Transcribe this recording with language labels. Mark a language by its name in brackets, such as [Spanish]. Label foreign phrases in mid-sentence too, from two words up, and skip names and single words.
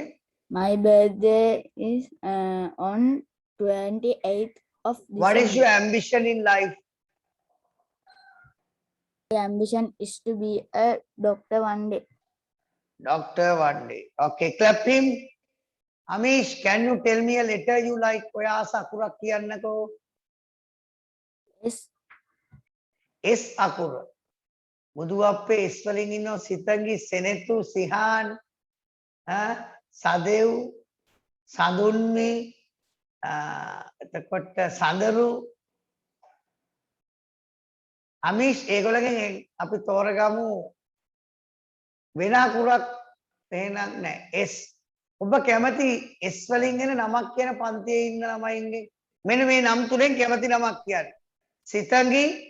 [English] My birthday is on 28th of December. What is your ambition in life? My ambition is to be a doctor one day. Doctor one day. Okay, clap him. Amish, can you tell me a letter you like? [Sinhala] ඔයා සකුර කියන්නකෝ. [English] Yes. [Sinhala] S අකුර. Muduappe S වලින් ඉන්නවා සිතංගි සෙනෙතු සිහාන් සදෙව් සඳුන්මි එතකොට සඳරු අමීෂ් ඒගොල්ලගෙන් අපි තෝරගමු වෙන අකුරක් එහෙනම් නැහැ S ඔබ කැමති S වලින් එන නමක් කියන පන්තියේ ඉන්න ළමයින්ගේ මෙන්න මේ නම් තුනෙන් කැමති නමක් කියන්නේ සිතංගි